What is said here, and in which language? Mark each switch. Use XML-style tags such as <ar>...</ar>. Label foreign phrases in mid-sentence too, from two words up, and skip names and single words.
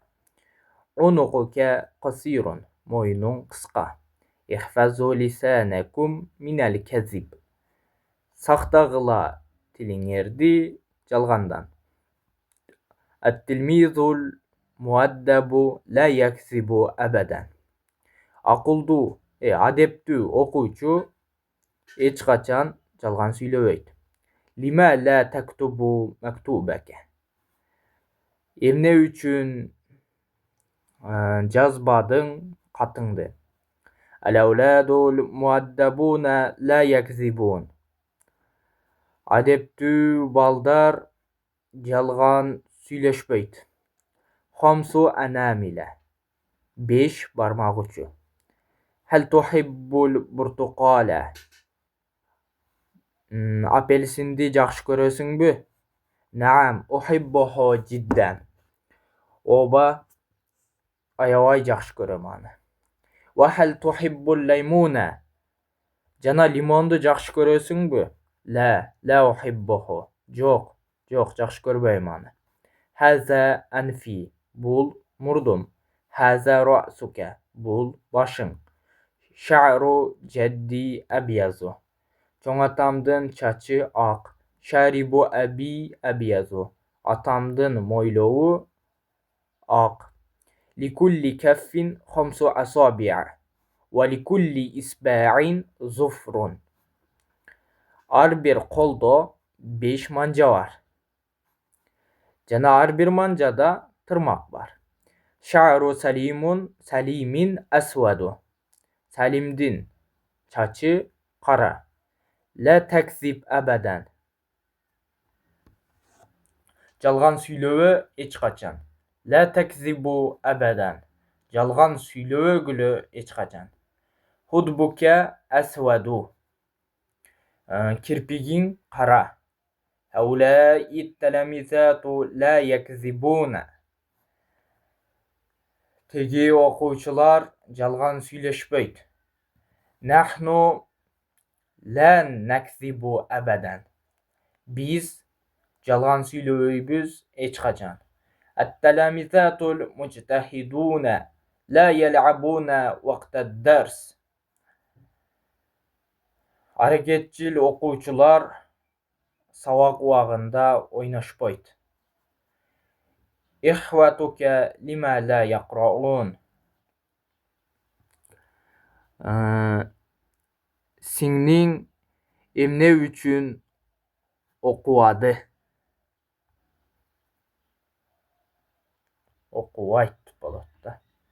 <ar>عنقك قصير</ar> <ky>мойнуң кыска.</ky> <ar>احفظوا لسانكم من الكذب</ar> <ky>сактагыла тилиңерди жалгандан.</ky> <ar>التلميذ المؤدب لا يكذب أبدا.</ar> <ky>Акылдуу, адептүү окуучу эч качан жалган сүйлөбөйт.</ky> <ar>لم لا تكتب مكتوبك.</ar> <ky>Эмне үчүн жазбадың катыңды.</ky> <ar>الأولاد المؤدبون لا يكذبون.</ar> <ky>Адептүү балдар жалган сүйлөшпөйт.</ky> <ar>خمس أنامل 5</ar> <ky>бармак учу.</ky> <ar>هل تحب البرتقال.</ar> <ky>Апельсинди жакшы көрөсүңбү?</ky> <ar>نعم، أحبه جدا.</ar> <ky>Оба аябай жакшы көрөм аны.</ky> <ar>وهل تحب الليمون.</ar> <ky>Жана лимонду жакшы көрөсүңбү?</ky> <ar>لا أحبه.</ar> <ky>Жок, жакшы көрбөйм аны.</ky> <ar>هذا أنفي.</ar> <ky>Бул мурдум.</ky> <ar>هذا رأسك.</ar> <ky>Бул башың.</ky> <ar>شعر جدي أبيض.</ar> <ky>Чоң атамдын чачы ак.</ky> <ar>شارب أبي أبيض.</ar> <ky>Атамдын мойлоу ак.</ky> <ar>لكل كف خمس أصابع. ولكل إصبع ظفر.</ar> <ky>Ар бир колдо 5 манжа бар. Жана ар бир манжада тырмак бар.</ky> <ar>شعر سالم أسود.</ar> <ky>Салимдин чачы кара.</ky> <ar>لا تكذب أبدا.</ar> <ky>Жалган сүйлөбө эч качан.</ky> <ar>لا تكذبوا أبدا.</ar> <ky>Жалган сүйлөбөгүлө эч качан.</ky> <ar>هدبك أسود.</ar> <ky>Кирпигиң кара.</ky> <ar>هؤلاء التلاميذ لا يكذبون.</ar> <ky>Теги окуучулар жалган сүйлөшпөйт.</ky> <ar>نحن لا نكذب أبدا.</ar> <ky>Биз жалган сүйлөбөйбүз эч качан.</ky> <ar>التلاميذ المجتهدون لا يلعبون وقت الدرس.</ar> <ky>Аракетчил окуучулар сабак убагында ойношпойт.</ky> <ar>إخوتك لم لا يقرؤون.</ar> <ky>Сиңниң эмне үчүн окубады? Окубайт болот да.</ky>